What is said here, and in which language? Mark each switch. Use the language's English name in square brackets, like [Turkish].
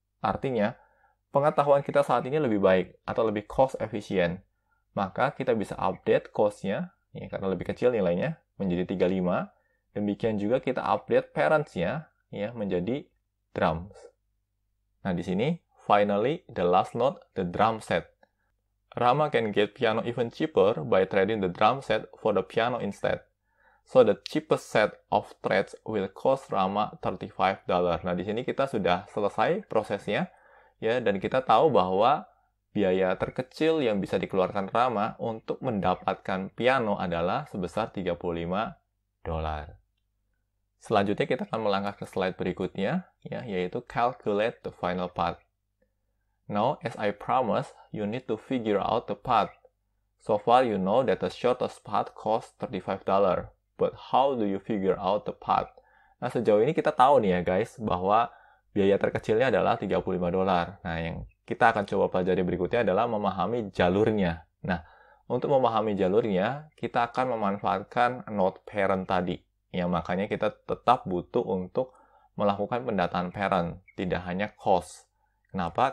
[Indonesian] Artinya, pengetahuan kita saat ini lebih baik atau lebih cost efisien. Maka kita bisa update cost-nya, ya, karena lebih kecil nilainya, menjadi 35. Demikian juga kita update parents-nya, ya, menjadi drums. Nah, di sini, [English] finally, the last note, the drum set. Rama can get piano even cheaper by trading the drum set for the piano instead. So the cheapest set of threads will cost Rama $35. [Indonesian] Nah, di sini kita sudah selesai prosesnya. Ya, dan kita tahu bahwa biaya terkecil yang bisa dikeluarkan Rama untuk mendapatkan piano adalah sebesar $35. Selanjutnya kita akan melangkah ke slide berikutnya, ya, yaitu [English] calculate the final path. Now, as I promised, you need to figure out the path. So far, you know that the shortest path costs $35. But how do you figure out the path? [Indonesian] Nah, sejauh ini kita tahu nih ya guys, bahwa biaya terkecilnya adalah $35. Nah, yang kita akan coba pelajari berikutnya adalah memahami jalurnya. Nah, untuk memahami jalurnya, kita akan memanfaatkan node parent tadi. Ya, makanya kita tetap butuh untuk melakukan pendataan parent, tidak hanya cost. Kenapa?